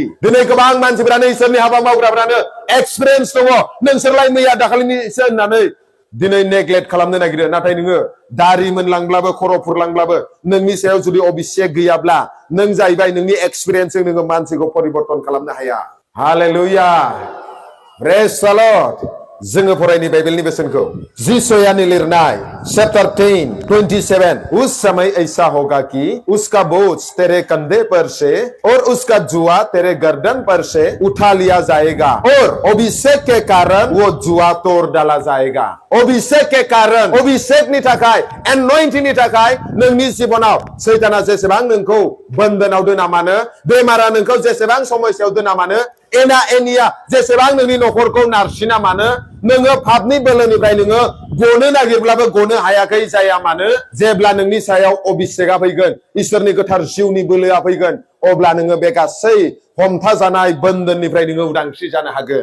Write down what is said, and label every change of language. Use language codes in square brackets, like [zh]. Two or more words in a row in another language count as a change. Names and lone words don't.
[brx] दिनै गोबां मानसिफोरानो इसोरनि हाबा मावग्राफोरानो एक्सपिरियेन्स दङ, नोंसोरलाय मैया दाखालिनिसो होननानै दिनै नेग्लेक्ट खालामनो नागिरो। नाथाय नोङो दारि मोनलांब्लाबो खर' फुरलांब्लाबो नोंनि सायाव जुदि अभिषेक गैयाब्ला नों जाहैबाय नोंनि एक्सपिरियेन्सजों नोङो मानसिखौ परिबर्तन खालामनो हाया। [en] Hallelujah, praise the Lord. [brx] जोङो फरायनि बाइबेलनि बेसेनखौ जिसयानि लिरनाय चैप्टर 10:27। [hi] उस समय ऐसा होगा कि उसका बोझ तेरे कंधे पर से और उसका जुआ तेरे गर्दन पर से उठा लिया जाएगा और अभिषेक के कारण वो जुआ तोड़ डाला जाएगा। अभिषेक के कारण, [brx] अभिषेकनि थाखाय, एनॉइंटिंगनि थाखाय नोंनि जिबनाव सैताना जेसेबां नोंखौ बन्धनाव दोना मानो, बेमारा नोंखौ जेसेबां समस्यायाव दोना मानो, एना एनिया जेसेबां नोंनि नखरखौ नारसिना मानो, नोङो पापनि बोलोनिफ्राय नोङो गनो नागिरब्लाबो गनो हायाखै जाया मानो, जेब्ला नोंनि सायाव अभिषेकआ फैगोन, इसोरनि गोथार जिउनि बोलोआ फैगोन, अब्ला नोङो बे गासै हमथाजानाय बन्धननिफ्राय नोङो उदांस्रि जानो हागोन।